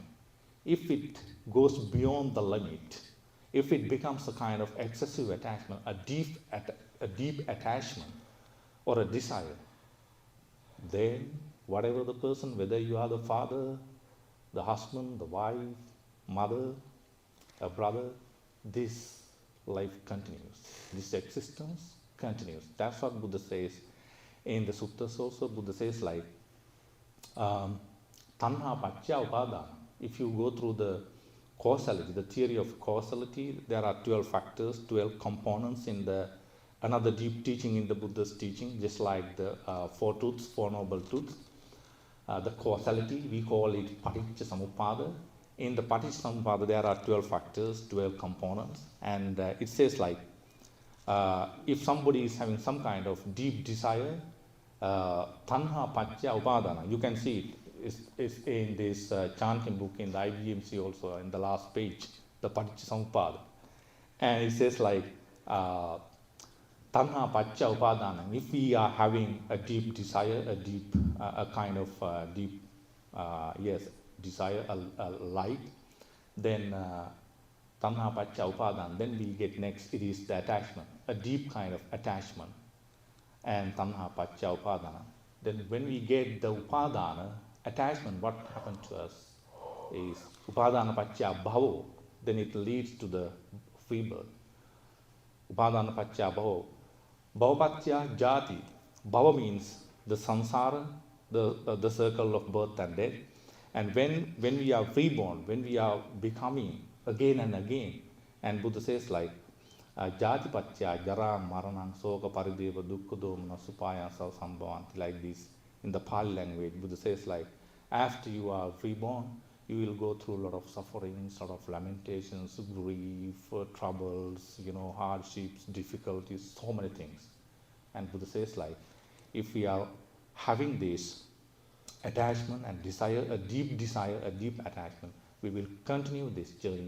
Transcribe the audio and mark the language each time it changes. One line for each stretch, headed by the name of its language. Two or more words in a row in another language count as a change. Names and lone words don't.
English: If it goes beyond the limit, if it becomes a kind of excessive attachment, a deep attachment or a desire, then whatever the person, whether you are the father, the husband, the wife, mother, a brother, this life continues. This existence continues. That's what Buddha says in the suttas also. Buddha says like,
Pali: tanha paccaya upadana.
English: If you go through the causality, the theory of causality, there are 12 factors, 12 components in the another deep teaching in the Buddha's teaching, just like the four truths, four noble truths. The causality, we call it
Pali: paticca samuppada.
English: In the
Pali: paticca samuppada,
English: there are 12 factors, 12 components, and it says like, if somebody is having some kind of deep desire,
Pali: tanha paccaya upadana,
English: you can see it's in this chanting book in the IBMC also, in the last page, the
Pali: paticca samuppada.
English: And it says like,
Pali: tanha paccaya upadana.
English: If we are having a deep desire, a kind of deep, desire, a light, then
Pali: tanha paccaya upadana.
English: Then we get next, it is the attachment, a deep kind of attachment, and
Pali: tanha paccaya upadana.
English: Then when we get the upadana, attachment, what happened to us is
Pali: upadana paccaya bhavo.
English: Then it leads to the free birth.
Pali: Upadana paccaya bhavo. Bhavapaccaya jati.
English: Bhava means the samsara, the circle of birth and death. And when we are reborn, when we are becoming again and again, and Buddha says like,
Pali: jati paccaya jara maranang soka parideva dukkha domana supaya sambhavanti,
English: like this in the Pali language. Buddha says like, after you are reborn, you will go through a lot of sufferings, a lot of lamentations, grief, troubles, hardships, difficulties, so many things. And Buddha says like, if we are having this attachment and desire, a deep attachment, we will continue this journey.